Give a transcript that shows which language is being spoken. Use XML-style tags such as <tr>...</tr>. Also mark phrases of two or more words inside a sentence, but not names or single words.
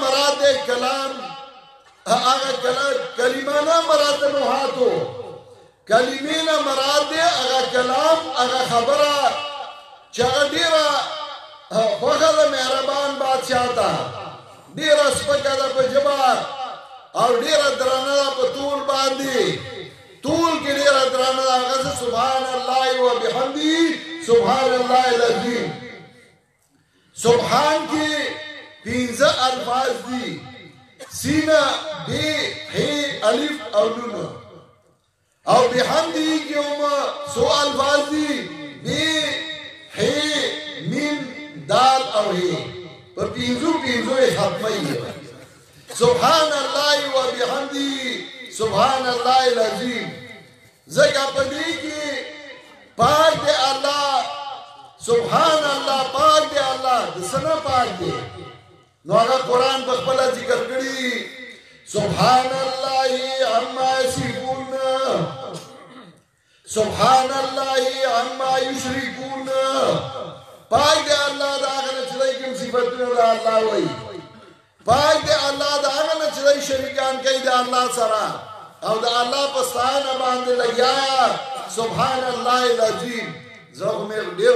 <ps>مراد دی کلام هغه کلمه نه مراد دی نحاتو کلمې نه مراد دی هغه کلام هغه خبره چې هغه ډېره خوښه ده مهربان بادشاه ته ډېره سپکه ده په ژبه او ډېره درنه ده په طول باندې طول کې ډېره درنه ده هغه</ps> <ar>سبحان الله و بحمده سبحان الله العظیم</ar> <ps>سبحان کې پنځه الفاظ دي سینه بی هی الف او نون او بحمده کې هم څو الفاظ دي بی هی میم دال او هی په پنځو یې ختموي</ps> <ar>سبحان الله و بحمده سبحان الله العظیم</ar> <ps>ځکه په دې کې پاک دی الله</ps> <ar>سبحان الله</ar> <ps>پاک دی الله د څه نه پاک دی نو هغه قرآن په خپله ذکر کړي</ps> <ar>سبحان الله عما یصفون سبحان الله عما یشرکون</ar> <ps>پاک دی الله د هغه نه چې دی کوم صفتونه د الله وایي پاک دی الله د هغه نه چې دی شریکان کوي د الله سره او د الله په ستاینه باندې لګیا</ps> <ar>سبحان الله العظیم</ar> <ps>زه خو مې ډېر</ps>